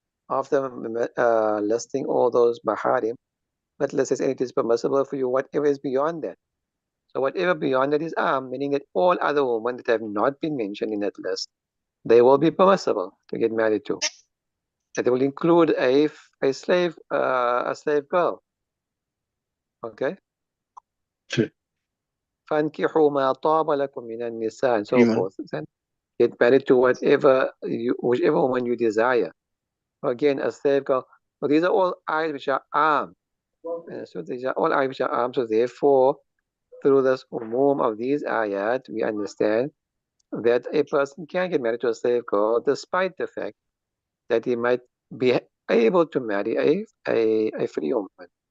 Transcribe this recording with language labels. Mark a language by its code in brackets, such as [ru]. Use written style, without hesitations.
[en] After listing all those maharim, but let's say it is permissible for you whatever is beyond that. So whatever beyond that is meaning that all other women that have not been mentioned in that list, they will be permissible to get married to. That will include a slave girl. Okay? Okay. [ar] فَانْكِحُوا مَا طَابَ لَكُم مِنَ النِّسَاءِ and so जी [en] forth. Then get married to whichever woman you desire. Again, a slave girl. So these are all ayahs which are armed. So these are all ayahs which are armed. So therefore, through this umum of these ayat, we understand that a person can get married to a slave girl despite the fact that he might be able to marry a free woman.